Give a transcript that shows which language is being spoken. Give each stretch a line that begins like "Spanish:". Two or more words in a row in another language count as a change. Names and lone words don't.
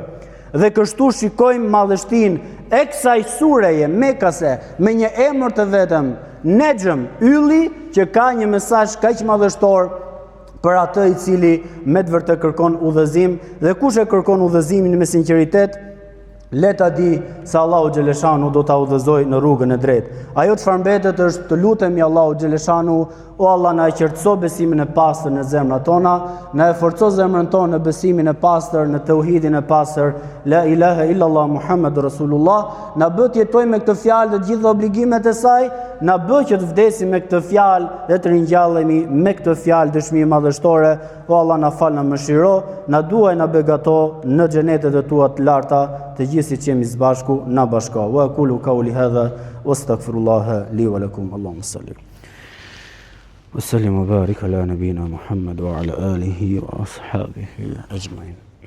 Albanian: Dhe kështu shikojmë madhështinë e kësaj sureje mekase me një emër të vetëm, Nejm, ylli, që ka një mesazh kaq madhështor për atë i cili me të vërtet kërkon udhëzim, dhe kush e kërkon udhëzimin me sinqeritet, le ta di se Allahu xhaleshanu do ta udhëzoj në rrugën e drejtë. Ajo çfarë mbetet është të lutemi Allahu xhaleshanu, o Allah, na e qartëso besimin e pastër në zemrat tona, na e forco zemrën tonë në besimin e pastër, në tauhidin e pastër,
Arabic: لا إله إلا الله محمد رسول الله,
Albanian: na bë të jetojmë me këtë fjalë të gjitha obligimet e saj, na bë që të vdesim me këtë fjalë dhe të ringjallemi me këtë fjalë dëshmi madhështore. O Allah, na fal, na mëshiro, na duaj, na begato në xhenetet e tua të larta, të gjithë siç jemi së bashku, na bashko.
Arabic: وأقول قولي هذا وأستغفر الله لي ولكم. اللهم صل وسلم وبارك على نبينا محمد وعلى آله وأصحابه أجمعين.